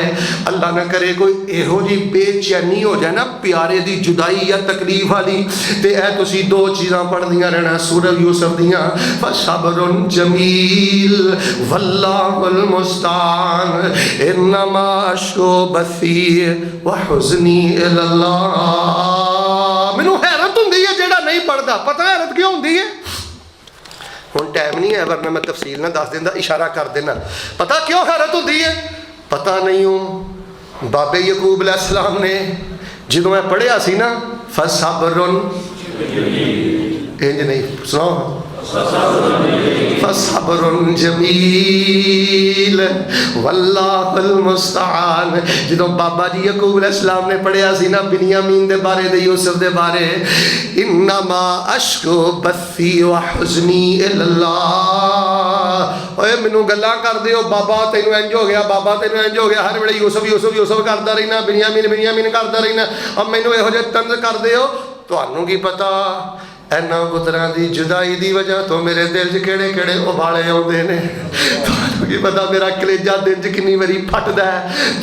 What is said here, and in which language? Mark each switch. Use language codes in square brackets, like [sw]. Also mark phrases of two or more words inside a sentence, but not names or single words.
[pa] اللہ نہ کرے کوئی ایہو جی بے چینی ہو جائے نہ پیارے دی جدائی یا تکلیف والی، تے اے تسی دو چیزاں پڑھدیاں رہنا سورہ یوسف دیاں, [ar] فصبر جميل والله المستعان إنما أشكو بثي وحزني إلى الله. [pa] مینوں حیرت ہوندی ہے جیہڑا نہیں پڑھتا، پتا حیرت کیوں ہوندی ہے? ہن ٹائم نہیں ہے ورنہ میں تفصیل نہ دس دیندا، اشارہ کر دینا. پتا کیوں حیرت ہوتی ہے? پتا نہیں ہوں بابے یعقوب علیہ السلام نے جو میں پڑھیا سی نہ فصبر اینج نہیں سنو [ar] فصبر جميل والله المستعان. [pa] جو بابا جی یعقوب علیہ السلام نے پڑھیا سی نہ بنیامین دے بارے دے یوسف دے بارے, [ar] إنما أشكو بثي وحزني إلى الله. [pa] اوئے مینوں گلاں کر دیو بابا تینوں اینج ہو گیا، بابا تینوں اینج ہو گیا، ہر ویلے یوسف یوسف یوسف کردا رہنا، بنیامین بنیامین کردا رہنا، اب مینوں ایہو جیہے طنز کر دیو. تہانوں کی پتا انہاں پتراں دی جدائی دی وجہ تو میرے دل چ کیہڑے کیہڑے ابالے آؤندے نے. تہانوں کی پتا میرا کلیجہ دن چ کنی واری پھٹدا ہے.